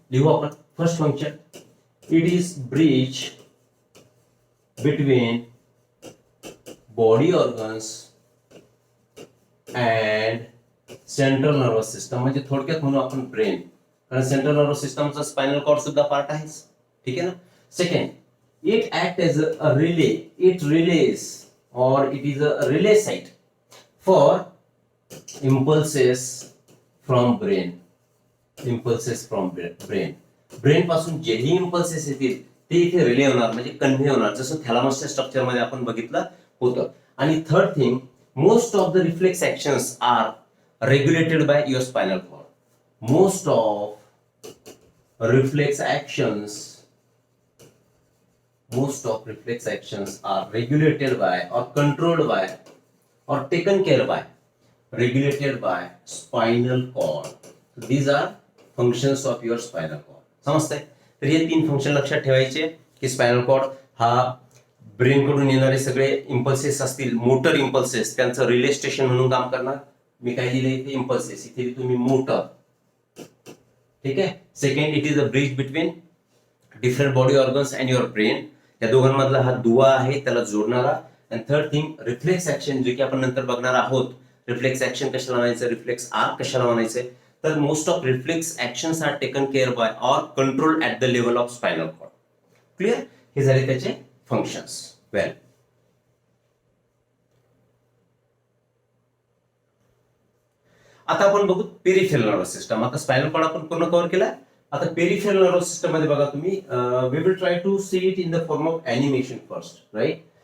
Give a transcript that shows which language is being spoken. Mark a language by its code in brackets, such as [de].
[mr] लिहू आपण first function. [en] it is bridge between body organs and central nervous system, [mr] म्हणजे थोडक्यात म्हणू आपण ब्रेन, कारण सेंट्रल नर्वस सिस्टमचा स्पायनल कॉर्ड सुद्धा पार्ट आहेच. ठीक आहे ना? [en] Second, it act as a relay. It relays or it is a relay site for impulses from brain. Impulses from brain. [mr] Brain पासून जेही इम्पल्सेस येतील ते इथे रिले होणार, म्हणजे कन्व्हे होणार, जसं थॅलामसच्या स्ट्रक्चर मध्ये आपण बघितलं होतं. आणि [en] Third thing, most of the reflex actions are regulated by your spinal cord. Most of reflex actions are regulated by or controlled by or taken care by regulated by spinal cord. So these are functions of your spinal cord. [mr] समजतंय? तर हे 3 function लक्षात ठेवायचे की spinal cord हा brain कडून येणारे सगळे इम्पल्सेस असतील, मोटर इम्पल्सेस, त्यांचं रिले स्टेशन म्हणून काम करणार. मी काय दिले इथे इम्पल्सेस, इथे तुम्ही मोटर. ठीक आहे. [en] Second, it is a bridge between different body organs and your brain. [mr] या दोघांमधला हा दुवा आहे, त्याला जोडणारा. [en] and third thing, reflex action, [mr] जे की आपण नंतर बघणार आहोत. रिफ्लेक्स ऍक्शन कशाला म्हणायचं, रिफ्लेक्स आर्क कशाला म्हणायचं. [en] तर most of reflex actions are taken care by or control at the level of spinal cord. Clear? [mr] हे झाले त्याचे फंक्शन्स. वेल, आता आपण बघू पेरिफेरल नर्वस सिस्टम. आता स्पायनल कॉर्ड आपण पूर्ण कव्हर केला. आता पेरिफेरल नर्वस सिस्टम मध्ये बघा तुम्ही, [en] We will try to see it in the form of animation first. Right?